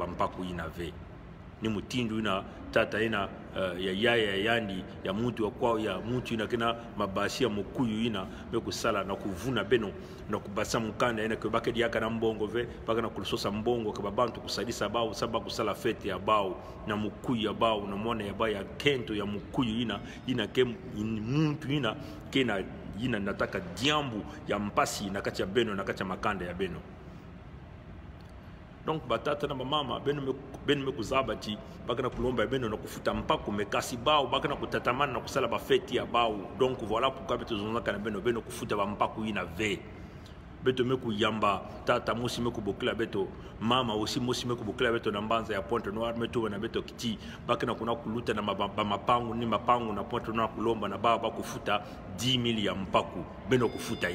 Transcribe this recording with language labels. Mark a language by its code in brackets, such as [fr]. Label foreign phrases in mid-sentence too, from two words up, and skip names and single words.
[ktu] mpaku inave ni mutindu ina tata ina ya yaya yandi ya mutu wa kwao ya mutu ina kena mabasi ya mukuyu ina be kusala na kuvuna beno na kubasa mukanda ina ke bakedi yaka na mbongo ve baka na kusosa mbongo ke babantu kusadisa bao saba kusala fete ya bao na mukuyu ya bao na mwana ya bao ya kento ya mukuyu ina ke muntu ina kena ina nataka diambu ya mpasi na kati ya beno na kati ya makanda ya beno. Donc batata na mama beno me kuzabati baka na kulomba beno na kufuta mpako mekasi bao baka na kutatamana na kusala ba fete ya bao. [fr] Donc voilà pourquoi [ktu] beto zonaka na beno kufuta ba mpako ina ve beto me kuyamba tata musi me kubokela beto mama aussi musi me kubokela beto na mbanza ya Pointe Noire meto na beto kiti baka na kuna kuluta na mapangu ni mapangu na Pointe Noire kulomba na baba kufuta 10,000 ya mpaku beno kufuta